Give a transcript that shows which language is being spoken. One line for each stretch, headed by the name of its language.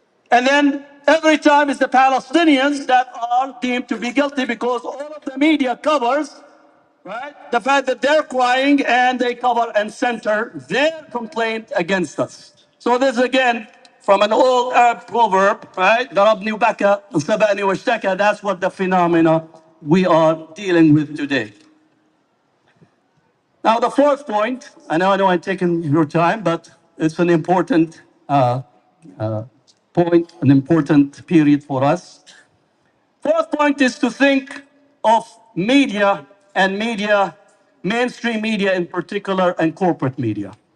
English: And then every time it's the Palestinians that are deemed to be guilty because all of the media covers, right, the fact that they're crying and they cover and center their complaint against us. So this again, from an old Arab proverb, right?
Arabic: ضربني وبكى وسبقني واشتكى.
English: That's what the phenomena we are dealing with today. Now the fourth point, I know I'm taking your time, but it's an important point, an important period for us. Fourth point is to think of media and media, mainstream media in particular, and corporate media.